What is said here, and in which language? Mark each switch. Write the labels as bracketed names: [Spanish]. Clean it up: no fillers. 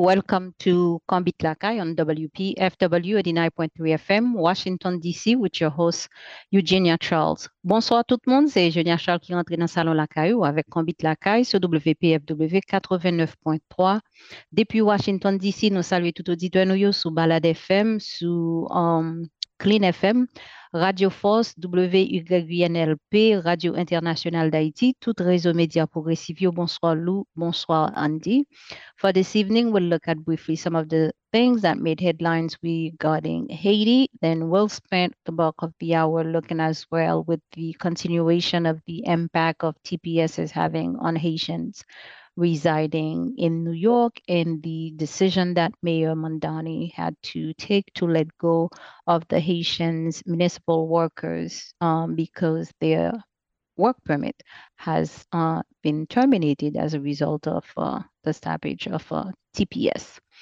[English] Welcome to Combat Lakai on WPFW 89.3 FM, Washington, D.C., with your host, Eugenia Charles. [French] Bonsoir tout le monde, c'est Eugenia Charles qui rentre dans le salon Lakai ou avec Combat Lakai sur WPFW 89.3. Depuis Washington, D.C., nous saluons tout auditeur nous sur Balade FM, sur Clean FM, Radio Force, WYNLP, Radio Internationale d'Haïti, tout réseau média progressif. Bonsoir Lou, bonsoir Andy. [English] For this evening, we'll look at briefly some of the things that made headlines regarding Haiti. Then we'll spend the bulk of the hour looking as well with the continuation of the impact of TPS is having on Haitians residing in New York and the decision that Mayor Mondani had to take to let go of the Haitians municipal workers because their work permit has been terminated as a result of the stoppage of TPS.